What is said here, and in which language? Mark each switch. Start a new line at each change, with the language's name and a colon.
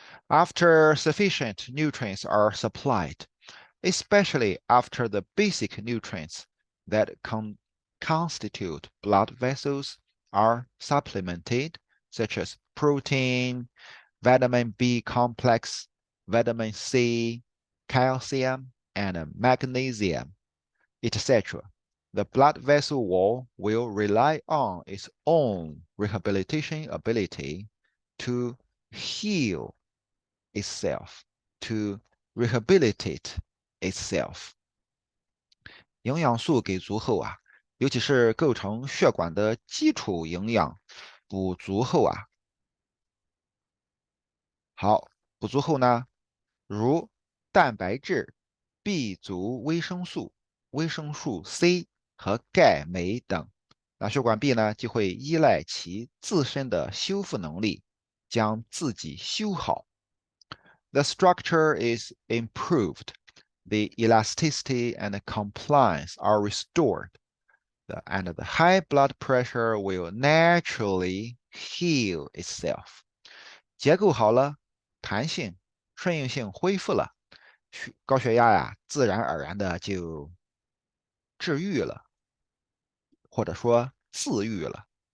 English: After sufficient nutrients are supplied, especially after the basic nutrients that constitute blood vessels are supplemented, such as protein, vitamin B complex, vitamin C, calcium, and magnesium, etc. The blood vessel wall will rely on its own rehabilitation ability to heal itself, to rehabilitate itself.
Chinese: 营养素给足后啊，尤其是构成血管的基础营养补足后啊，好，补足后呢，如蛋白质、B 族维生素、维生素 C 和钙、镁等，那血管壁呢就会依赖其自身的修复能力，将自己修好。
English: The structure is improved, the elasticity and compliance are restored, and the high blood pressure will naturally heal itself.
Chinese: 结构好了，弹性、顺应性恢复了，高血压呀，自然而然的就治愈了，或者说自愈了。